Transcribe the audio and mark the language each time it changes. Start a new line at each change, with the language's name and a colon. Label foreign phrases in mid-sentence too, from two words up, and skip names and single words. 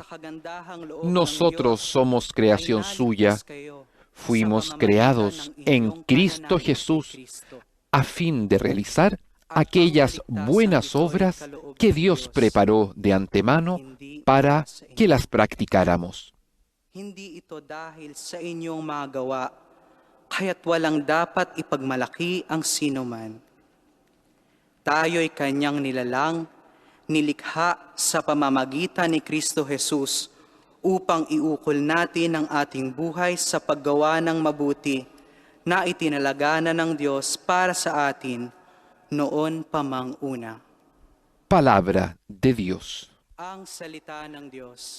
Spanish: Nosotros somos creación suya, fuimos creados en Cristo Jesús a fin de realizar aquellas buenas obras que Dios preparó de antemano para que las practicáramos.
Filipino: Hindi ito dahil sa inyong mga gawa, kaya't walang dapat ipagmalaki ang sinuman. Tayo'y kanyang nilalang, nilikha sa pamamagitan ni Kristo Jesus upang iukol natin ang ating buhay sa paggawa ng mabuti na itinalaga na ng Diyos para sa atin noon pa mang una.
Spanish: Palabra de Dios.
Filipino: Ang salita ng Diyos.